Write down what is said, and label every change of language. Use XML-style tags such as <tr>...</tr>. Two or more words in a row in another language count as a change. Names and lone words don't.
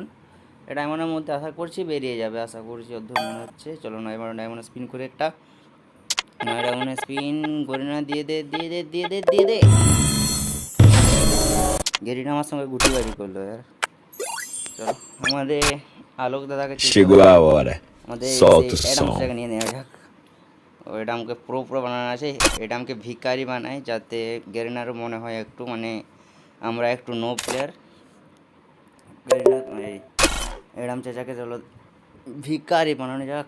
<bn>এই ডায়মন্ডের মধ্যে আশা করছি বেরিয়ে যাবে, আশা করছি অর্ধ মনে হচ্ছে। চলো 9 ডায়মন্ড স্পিন করে একটা 9 ডায়মন্ড স্পিন গরিনা দিয়ে দে দিয়ে দে দিয়ে দে দিয়ে দে। গেরিনা আমার সঙ্গে গুটি বাড়ি করলো यार। চলো আমাদের আলোক দাদাকে</bn> <pt>Chegou a hora.</pt> <bn>আমাদের সেই</bn> <pt>Solta o</pt> <bn>অ্যাডামস</bn> <pt>som.</pt> <bn>জায়গা নিয়ে নেওয়া যাক। ও অ্যাডামকে পুরো বানানো আছে। অ্যাডামকে ভিখারি বানায় যাতে গেরিনারও মনে হয় একটু মানে আমরা একটু</bn> <en>no player.</en> <bn>গেরিনা এই অ্যাডাম চাচাকে চলো ভিখারি বানানো যাক।</bn>